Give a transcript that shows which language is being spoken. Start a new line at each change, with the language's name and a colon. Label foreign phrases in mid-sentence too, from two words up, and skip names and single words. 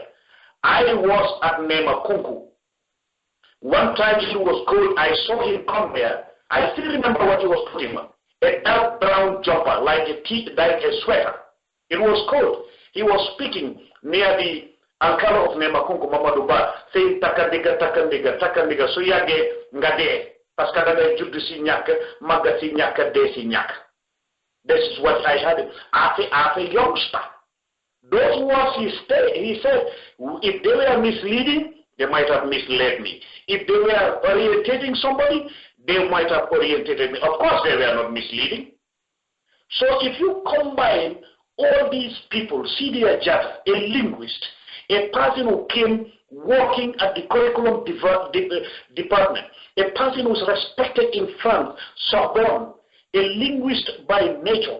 English: I was at Nema Kunku. One time he was cold, I saw him come there. I still remember what he was putting on. A dark brown jumper, like a sweater. It was cold. He was speaking near the Alcala of Nemakunku, Momodou, saying takandiga, so yage ngade, paskadaga judu si nyak, maga si nyak, de si nyak. This is what I had as a youngster. Those words he said, if they were misleading, they might have misled me. If they were orientating somebody, they might have orientated me. Of course, they were not misleading. So if you combine all these people, Sidia Jata, a linguist, a person who came working at the curriculum department, a person who's respected in France, Sorbonne, a linguist by nature.